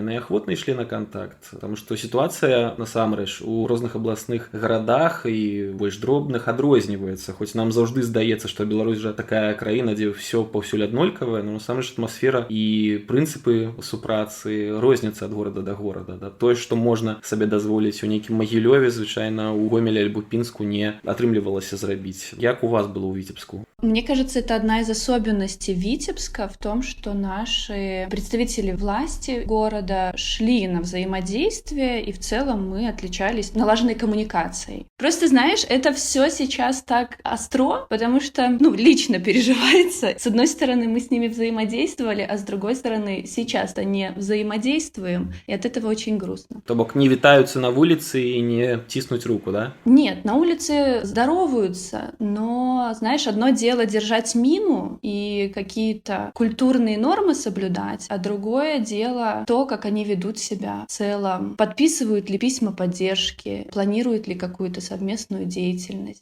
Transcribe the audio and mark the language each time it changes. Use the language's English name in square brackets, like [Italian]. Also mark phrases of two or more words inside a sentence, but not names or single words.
[Belarusian] Наахвотна ішлі на кантакт, таму што сітуацыя насамрэч у розных абласных гарадах і больш дробных адрозніваецца, хоць нам заўжды здаецца, што Беларусь жа такая краіна, дзе ўсё паўсюль аднолькавае, но насамрэч атмасфера і прынцыпы супрацы розняцца ад горада да горада. Да? Тое, што можна сабе дазволіць у нейкім Магілёве, звычайна у Гомелі альбо Пінску не атрымлівалася зрабіць. Як у вас было ў Віцебску? [Russian] Мне кажется, это одна из особенностей Витебска в том, что наши представители власти города шли на взаимодействие, и в целом мы отличались налаженной коммуникацией. Просто, знаешь, это все сейчас так остро, потому что, лично переживается. С одной стороны, мы с ними взаимодействовали, а с другой стороны, сейчас-то не взаимодействуем, и от этого очень грустно. [Belarusian] То бок не вітаюцца на вуліцы і не ціснуць руку, да? [Russian] Нет, на улице здороваются, но, знаешь, одно дело держать мину и какие-то культурные нормы соблюдать, а другое дело то, как они ведут себя в целом, подписывают ли письма поддержки, планируют ли какую-то совместную деятельность.